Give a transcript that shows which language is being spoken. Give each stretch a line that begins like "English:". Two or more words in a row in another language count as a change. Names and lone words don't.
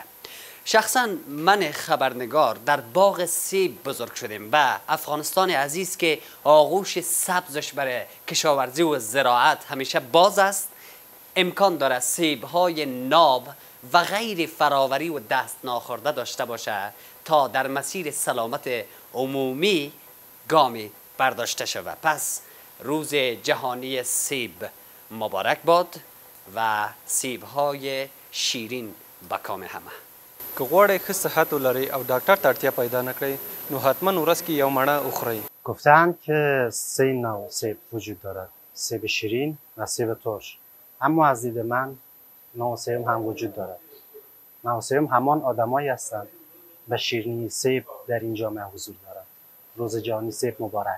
Persian: شخصا من خبرنگار در باغ سیب بزرگ شدیم و افغانستان عزیز که آغوش سبزش برای کشاورزی و زراعت همیشه باز است، امکان داره سیب های ناب و غیر فراوری و دست ناخورده داشته باشه تا در مسیر سلامت عمومی گامی برداشته شود. پس روز جهانی سیب مبارک باد و سیب های شیرین به کام همه.
Pashto: که غواړئ ښه صحت ولرئ او ډاکټر ته اړتیا پیدا نه کړئ نو حتما ورځ کې یو مڼه وخورئ.
Persian: گفتند که 3 نوع سیب وجود دارد، سیب شیرین و سیب ترش، اما از دید من نوع سیب هم وجود دارد. نوع سیب همان آدمایی هستند به شیرینی سیب در این جامعه حضور دارد. روز جهانی سیب مبارک.